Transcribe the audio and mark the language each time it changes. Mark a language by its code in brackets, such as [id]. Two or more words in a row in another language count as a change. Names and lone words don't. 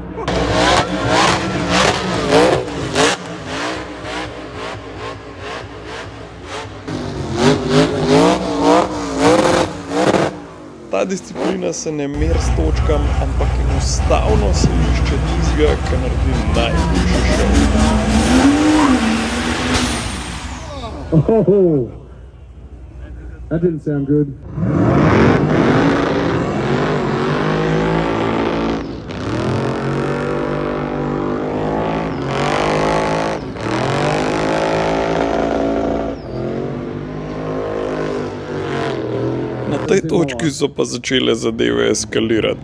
[sl] Ta disciplina se ne meri s točkami, ampak enostavno se išče tistega, ki naredi najboljši šov. [en] Oh, that didn't sound good. [sl] Na tej točki so pa začele zadeve eskalirati.